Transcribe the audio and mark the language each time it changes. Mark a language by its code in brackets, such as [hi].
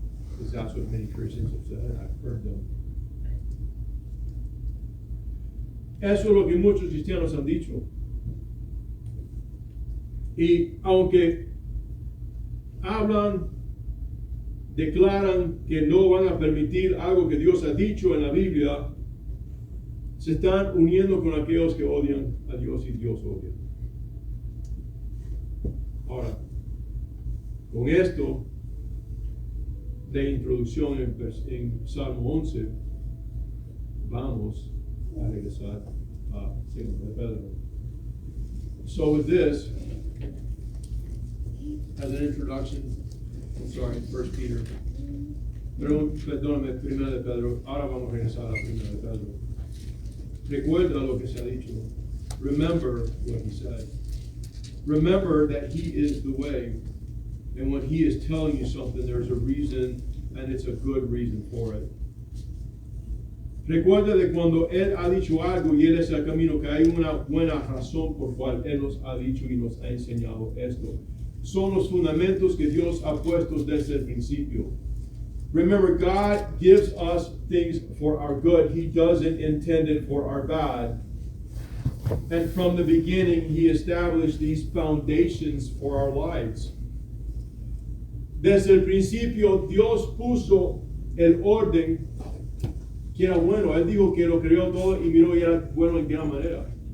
[en] Because that's what many Christians have said. I've heard them. [es] Eso es lo que muchos cristianos han dicho. Y aunque hablan, declaran que no van a permitir algo que Dios ha dicho en la Biblia, se están uniendo con aquellos que odian a Dios y Dios odia. Ahora, con esto de introducción en Salmo 11, vamos a regresar a 2 de Pedro. [en] So with this, as an introduction, I'm sorry, 1 Peter. [es] Perdóname, 1 de Pedro. Ahora vamos a regresar a 1 de Pedro. Recuerda lo que se ha dicho. [en] Remember what he said. Remember that he is the way. And when he is telling you something, there's a reason, and it's a good reason for it. [es] Recuerda de cuando Él ha dicho algo y Él es el camino, que hay una buena razón por cual Él nos ha dicho y nos ha enseñado esto. Son los fundamentos que Dios ha puesto desde el principio. [en] Remember, God gives us things for our good. He doesn't intend it for our bad. And from the beginning, He established these foundations for our lives. [es] Desde el principio, Dios puso el orden que era bueno. Él dijo que lo creó todo y miró y era bueno en gran manera.